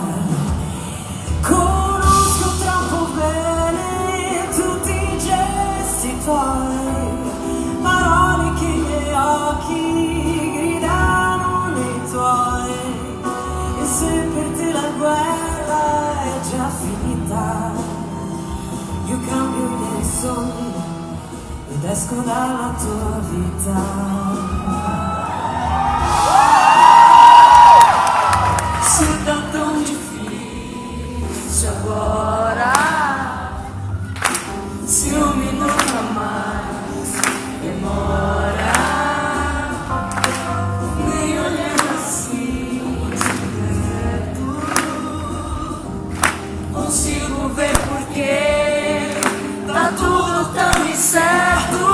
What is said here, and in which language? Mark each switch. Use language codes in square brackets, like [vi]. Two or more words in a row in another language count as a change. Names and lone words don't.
[it] Conosco troppo bene tutti i gesti tuoi, parole che i miei occhi gridano nei tuoi. E se per te la guerra è già finita, io cambio i miei sogni ed esco dalla tua vita. [pt] Se tá tão difícil agora, ciúme nunca mais demora. Nem olhando assim direto consigo ver porquê tá tudo tão incerto.